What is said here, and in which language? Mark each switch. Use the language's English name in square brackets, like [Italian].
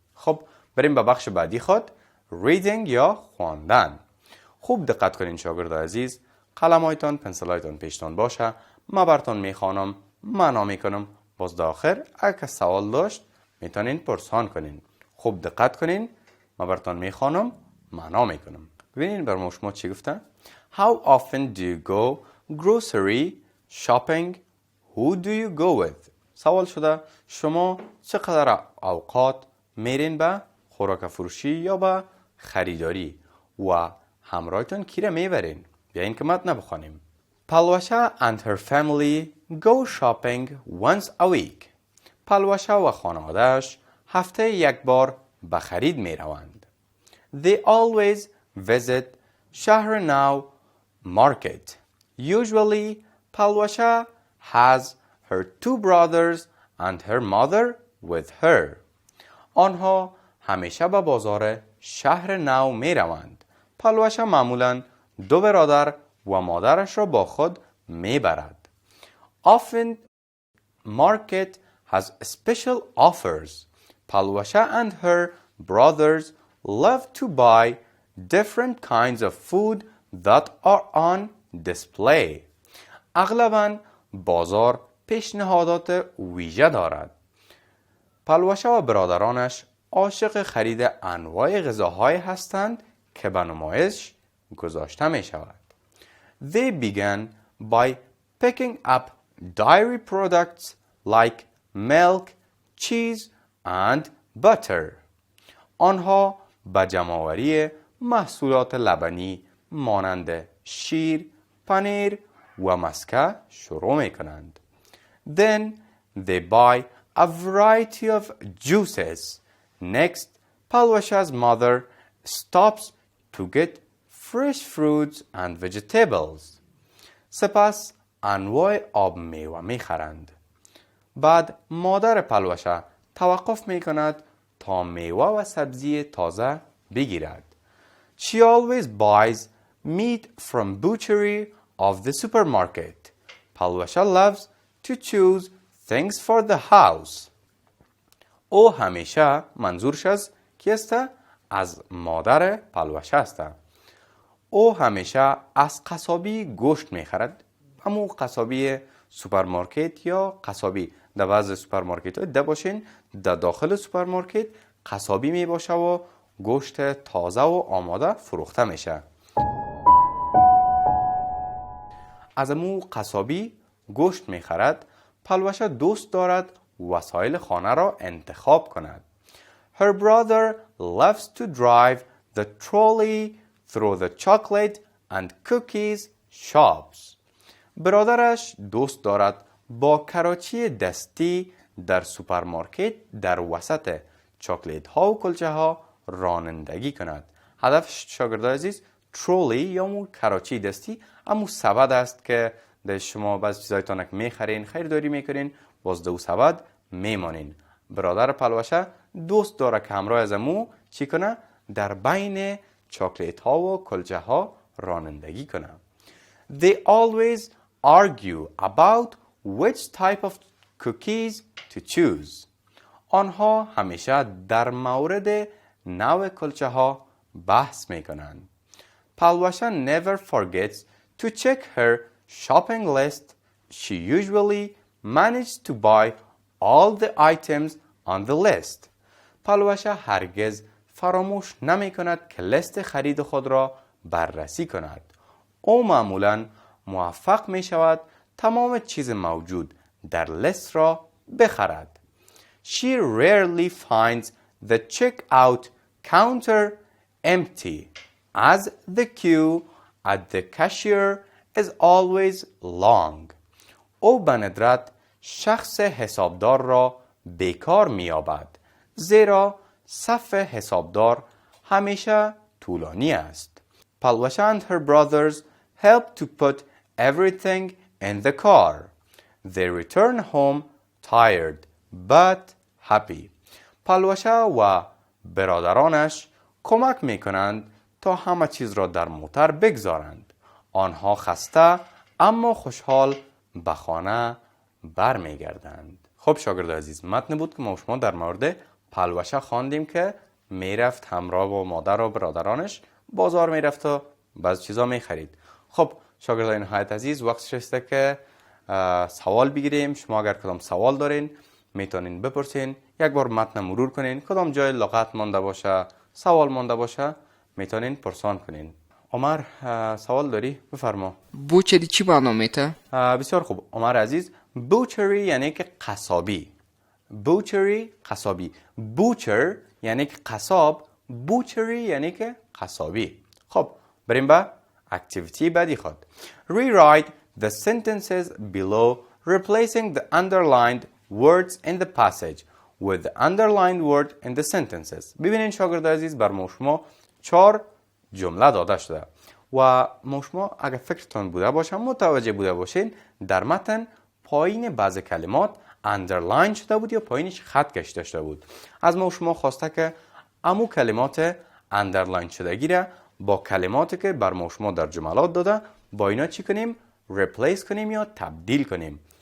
[Persian] خب بریم به بخش بعدی خود، reading یا خواندن. خوب دقت کنین شاگردای عزیز. قلمایتان، پنسلایتان پیشتان باشه. ما براتون میخوانم، معنا میکنم. باز در آخر اگه سوال داشت میتونین پرسان کنین. خوب دقت کنین. ما براتون میخوانم، معنا میکنم. ببینین بر شما چی گفته؟ [English] How often do you go grocery shopping? Who do you go with؟ [Persian] سوال شده شما چقدر اوقات میرین به خوراک فروشی یا به خریداری و همراهتون کی را میبرین؟ بیاین که متن بخوانیم. [English] Palwasha and her family go shopping once a week. [Persian] پلوشه و خانواده‌اش هفته یک بار به خرید میروند. [English] They always visit Shahrenaw market. Usually Palwasha has her two brothers and her mother with her. [Persian] آنها همیشه به بازار شهر نو می روند. پلوشه معمولاً دو برادر و مادرش را با خود می برد. [English] Often market has special offers. Palwasha and her brothers love to buy different kinds of food that are on display. [Persian] اغلباً بازار پیشنهادات ویژه دارد. پلوشه و برادرانش عاشق خرید انواع غذاهایی هستند که به نمایش گذاشته می شود. [English] They began by picking up dairy products like milk, cheese and butter. [Persian] آنها به جمع‌آوری محصولات لبنی مانند شیر، پنیر و مسکه شروع می کنند. [English] Then they buy a variety of juices. Next, Palwasha's mother stops to get fresh fruits and vegetables. [Persian] سپس انواع آب میوه میخرند. بعد مادر پلوشه توقف میکند تا میوه و سبزی تازه بگیرد. She always buys meat from butchery of the supermarket. Palwasha loves to choose things for the house. او همیشه منظورش از کی است؟ از مادر پلوشه است. او همیشه از قصابی گوشت میخرد. همون قصابی سوپرمارکت یا قصابی در بعض سوپرمارکت ها ده باشین در داخل سوپرمارکت قصابی می باشه و گوشت تازه و آماده فروخته میشه. از امو قصابی گوشت میخرد. پلوشه دوست دارد وسایل خانه را انتخاب کند. [English] Her brother loves to drive the trolley through the chocolate and cookies shops. [Persian] برادرش دوست دارد با کراچی دستی در سوپرمارکت در وسط چاکلیت ها و کلچه ها رانندگی کند. هدف شاگردای عزیز ترولی یا مو کراچی دستی امو سبد است که در شما بعض چیزایتان که میخرین خریداری میکنین باز دو سبد میمانین. برادر پلوشه دوست داره که همراه از امو چی کنه؟ در بین چاکلیت ها و کلچه ها رانندگی کنه. [English] They always argue about which type of cookies to choose. [Persian] آنها همیشه در مورد نوع کلچه ها بحث میکنند. [English] Palwasha never forgets to check her shopping list. She usually manages to buy all the items on the list. [Persian] پلوشه هرگز فراموش نمی کند که لیست خرید خود را بررسی کند. او معمولاً موفق می شود تمام چیز موجود در لیست را بخرد. [English] She rarely finds the checkout counter empty as the queue at the cashier is always long. [Persian] او به ندرت شخص حسابدار را بیکار می‌یابد زیرا صف حسابدار همیشه طولانی است. [English] Palwasha and her brothers helped to put everything in the car. They return home tired but happy. [Persian] پالوشه و برادرانش کمک میکنند تا همه چیز را در موتر بگذارند. آنها خسته اما خوشحال به خانه برمیگردند. خب شاگرد عزیز، متن بود که ما شما در مورد پالوشه خواندیم که میرفت همراه با مادر و برادرانش بازار میرفت و بعض چیزا میخرید. خب شاگردان نهایت عزیز، وقت رسیده که سوال بگیریم. شما اگر کدام سوال دارین میتونین بپرسین. یک بار متن مرور کنین، کدام جای لغت مانده باشه، سوال مانده باشه، میتونین پرسان کنین. عمر سوال داری؟ بفرما. بوچری چی معنا میته؟ بسیار خوب عمر عزیز، بوچری یعنی که قصابی. بوچری قصابی. بوچر یعنی که قصاب، بوچری یعنی که قصابی. خب بریم به اکتیویتی بعدی خود. [English] Rewrite the sentences below replacing the underlined words in the passage with the underlined word in the sentences. [Persian] ببینین شاگرد عزیز، بر ما شما 4 جمله داده شده و ما شما اگر فکرتون بوده باشه، متوجه بوده باشین در متن پایین بعض کلمات underline شده بود یا پایینش خط کشیده شده بود. از ما شما خواسته که امو کلمات underline شدگی را با کلماتی که بر ما شما در جملات داده با اینا چی کنیم؟ replace کنیم یا تبدیل کنیم.